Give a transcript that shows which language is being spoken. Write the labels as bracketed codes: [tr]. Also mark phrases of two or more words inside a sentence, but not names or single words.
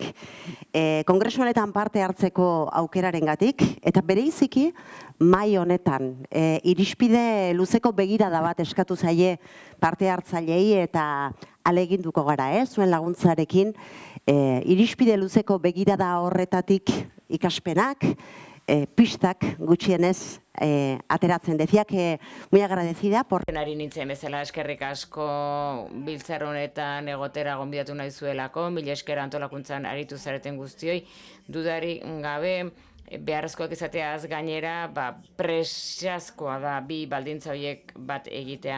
[eu] Kongresu honetan parte hartzeko aukerarengatik eta bereiziki mai honetan irizpide luzeko begirada bat eskatu zaie parte hartzaileei eta aleginduko gara, zuen laguntzarekin irizpide luzeko begirada horretatik ikaspenak, pistak gutxienez ateratzen. [es] Decía que muy agradecida por... [eu] Ari nintzen bezala eskerrik asko biltzar honetan egotera gonbidatu nahi zuelako, mila esker antolakuntzan aritu zareten guztioi, dudari gabe beharrezkoak izateaz gainera presazkoa da bi baldintza horiek bat egitea.